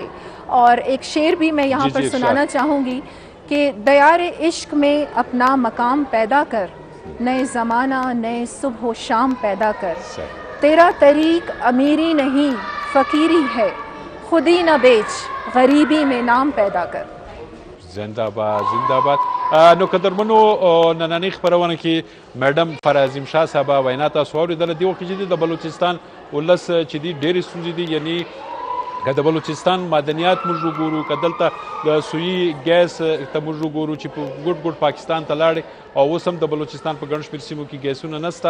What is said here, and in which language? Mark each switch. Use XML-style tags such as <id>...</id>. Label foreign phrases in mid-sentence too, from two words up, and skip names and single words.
<ur>اور ایک شعر بھی میں یہاں پر سنانا چاہوں گی کہ دیار عشق میں اپنا مقام پیدا کر، نئے زمانہ نئے صبح و شام پیدا کر. تیرا طریق امیری نہیں فقیری ہے، خودی نہ بیچ غریبی میں نام پیدا کر. زنده باد زنده باد.</ur> <ps>نو قدرمنو نننۍ خپرونه کې میډم فرعظیم شاه صاحبه وینا تاسو واورېدله. دې وخت کې چې د بلوچستان ولس چې دي ډېرې ستونزې دي، یعنی که د بلوچستان معدنیات موږ وګورو، که دلته د سویي ګیس ته موږ وګورو چې په ګوټ ګوټ پاکستان ته لاړې او اوس هم د بلوچستان په ګڼ شمېر سیمو کې ګیسونه نسته.</ps>